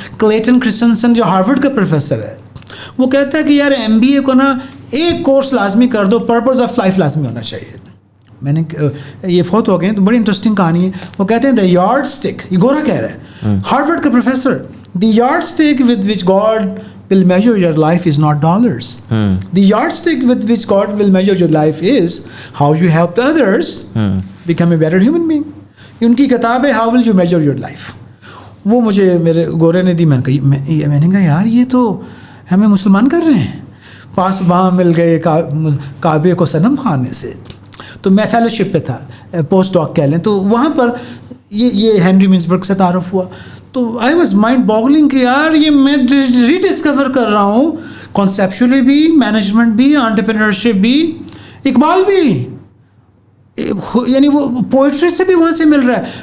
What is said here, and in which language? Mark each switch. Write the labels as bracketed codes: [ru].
[ur] Clayton Christensen جو Harvard کا professor ہے, وہ کہتا ہے کہ یار MBA کو نا ایک کورس لازمی کر دو, پرپز آف لائف لازمی ہونا چاہیے. میں نے یہ فوت ہو گئے ہیں تو بڑی انٹرسٹنگ کہانی ہے. وہ کہتے ہیں [en] the yardstick, [ur] یہ گورا کہہ رہا ہے, ہارورڈ کا professor, [en] The yardstick with which God will measure your life is not dollars. The yardstick with which God will measure your life is how you helped others become a better human being. [ur] ان کی کتاب ہے How will you measure your life. وہ مجھے میرے گورے نے دی. میں نے کہا یار یہ تو ہمیں مسلمان کر رہے ہیں. پاس وہاں مل گئے کعبے کو صنم خانے سے. تو میں فیلوشپ پہ تھا, پوسٹ ڈاک کہہ لیں. تو وہاں پر یہ ہینری منسبرگ سے تعارف ہوا. تو [en] I was mind boggling [ur] کہ یار یہ میں ری ڈسکور کر رہا ہوں, کانسیپچولی بھی, مینجمنٹ بھی, انٹرپرینورشپ بھی, اقبال بھی, یعنی وہ پوئٹری سے بھی وہاں سے مل رہا ہے.